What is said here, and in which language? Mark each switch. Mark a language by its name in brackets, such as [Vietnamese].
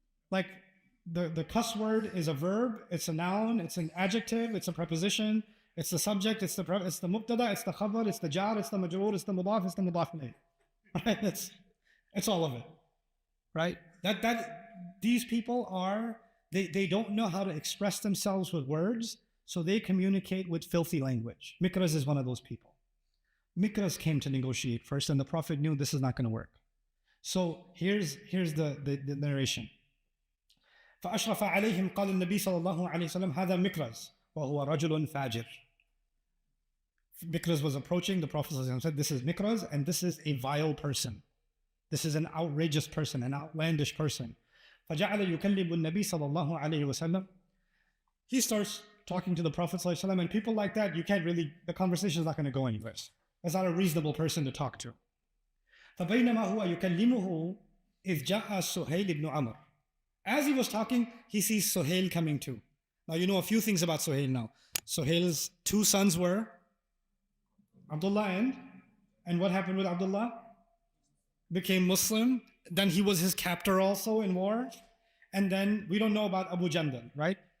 [English] Like the cuss word is a verb, it's a noun, it's an adjective, it's a preposition, it's the subject, it's the mubtada, it's the khabar, it's the jar, it's the majroor, it's the mudaf, it's the mudaf ilayh. Right? It's all of it. Right? These people they don't know how to express themselves with words, so they communicate with filthy language. Mikraz is one of those people. Mikraz came to negotiate first, and the Prophet knew this is not going to work. So here's the narration. [Arabic] فأشرف عليهم قال النبي صلى الله عليه وسلم هذا مكرز وهو رجل فاجر. [English] Mikraz was approaching. The Prophet said, this is Mikraz, and this is a vile person. This is an outrageous person, an outlandish person. [Arabic] فجعل يكلم النبي صلى الله عليه وسلم. [English] He starts talking to the Prophet [Arabic] صلى الله عليه وسلم, [English] and people like that, the conversation is not going to go anywhere. That's not a reasonable person to talk to. [Arabic] فبينما هو يكلمه إذ جاء سهيل بن عمرو. [English] As he was talking, he sees Suhail coming too. Now you know a few things about Suhail now. Suhail's two sons were Abdullah and what happened with Abdullah? Became Muslim. Then he was his captor also in war. And then we don't know about Abu Jandal, right?